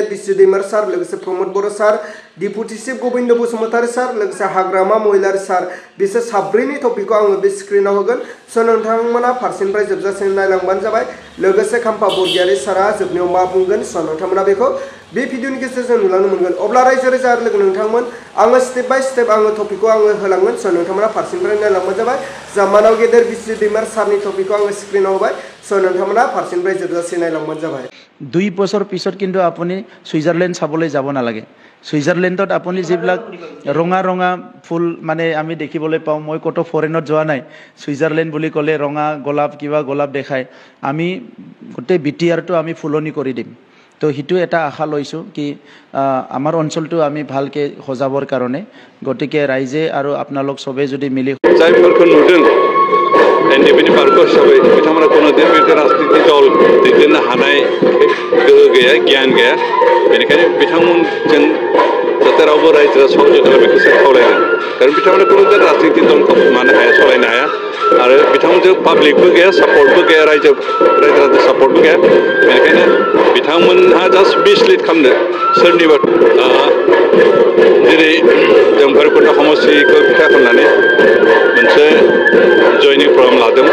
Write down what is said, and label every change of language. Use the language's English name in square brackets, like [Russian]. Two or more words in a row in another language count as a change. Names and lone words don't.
[Bodo] बिस्रि दैमारि सार लोगोसे प्रमद बर' सार डिपुटि चिफ गबिन्द बसुमतारी सार लोगोसे हाग्रामा महिलारि सार बिसोर साब्रैनि टपिकखौ आङो बे स्क्रिनाव होगोन स' नोंथांमोना फारसेनिफ्राय जोबजासिम नायलांबानो जाबाय लोगोसे खाम्फा बरगयारि सारा जोबनायाव मा बुंगोन स' नोंथांमोना बेखौ बे भिडिअनि गेजेरजों नुलांनो मोनगोन अब्ला रायजो राजा आरो लोगो नोंथांमोन आङो [English] step by step [Bodo] आङो टपिकखौ आङो होलांगोन स' नोंथांमोना फारसेनिफ्राय नायलांबानो जाबाय जा मानव गेदेर बिस्रि दैमारि सारनि टपिकखौ आङो स्क्रिनाव होबाय स' नोंथांमोना फारसेनिफ्राय जोबजासिम नायलांबानो जाबाय [Assamese] 2 বছৰ পিছত কিন্তু আপুনি সুইজাৰলেণ্ড চাবলৈ যাব নালাগে সুইজাৰলেণ্ডত আপুনি যিবিলাক ৰঙা ফুল মানে আমি দেখিবলৈ পাওঁ মই কত ফৰেনত যোৱা নাই সুইজাৰলেণ্ড বুলি ক'লে ৰঙা গোলাপ কিবা গোলাপ দেখায় আমি গোটেই বিটিআৰটো আমি ফুলনি কৰি দিম তো হিটো এটা আশা লৈছো কি আমাৰ অঞ্চলটো আমি ভালকে সজাবৰ কাৰণে গটিকে ৰাইজে আৰু আপোনালোক সবে যদি মিলি [Bodo] जायफोरखौ नुदों एनडिबिनि पार्क हिसाबै बिथांमोना कोनो बेबायदि राजनीति दल दैदेननो हानाय गोहो गैया गियान गैया बेनिखायनो बिथांमोनजों जाहाथे रावबो रायजोआ सहयोग खालामनायखौसो खावलायदों कारण बिथांमोना कोनो राजनीति दलखौ मानो हाया सलायनो हाया आरो बिथांमोनजों पाब्लिकबो गैया सापर्टबो गैया रायजो राजा सापर्टबो गैया बेनिखायनो बिथांमोनहा जास्ट मिसलिड खालामदों सोरनिबा दिनै जों भैरबकुन्द समष्टिखौ बिथा खालामनानै मोनसे जयनिं प्रग्राम लादोंमोन